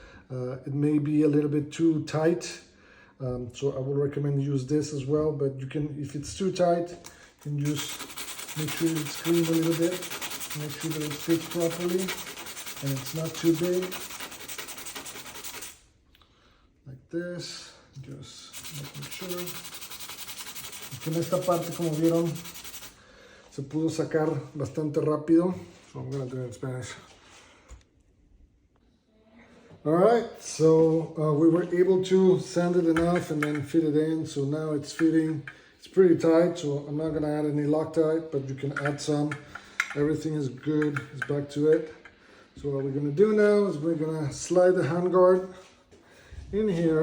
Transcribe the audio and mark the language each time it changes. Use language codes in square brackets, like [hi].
[en] It may be a little bit too tight. So I would recommend use this as well, but you can, if it's too tight, you can just make sure it's clean a little bit. Make sure that it fits properly and it's not too big. Like this, just making sure. [es] Aquí en esta parte, como vieron, se pudo sacar bastante rápido. [en] So I'm gonna do it in Spanish. All right, so we were able to sand it enough and then fit it in. So now it's fitting. It's pretty tight, so I'm not gonna add any Loctite, but you can add some. Everything is good, it's back to it. So what we're gonna do now is we're gonna slide the handguard in here.